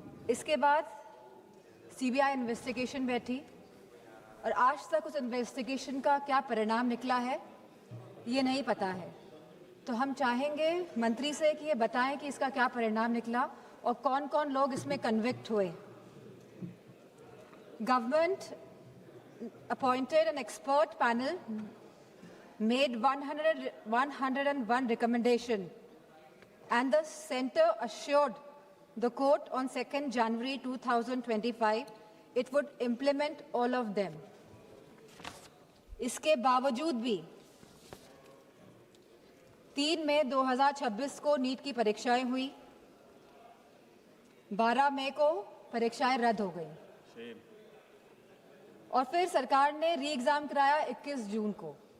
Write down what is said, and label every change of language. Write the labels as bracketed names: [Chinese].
[Hindi] इसके बाद CBI investigation बैठी और आज तक उस इन्वेस्टिगेशन का क्या परिणाम निकला है ये नहीं पता है। तो हम चाहेंगे मंत्री से कि ये बताएं कि इसका क्या परिणाम निकला और कौन कौन लोग इसमें कन्विक्ट हुए। [English] Government appointed an expert panel, made 101 recommendation, and the center assured the court on 2nd January 2025 it would implement all of them. [Hindi] इसके बावजूद भी 3 मई 2026 को नीट की परीक्षाएं हुई, 12 मई को परीक्षाएं रद्द हो गई और फिर सरकार ने री एग्जाम कराया 21 जून को।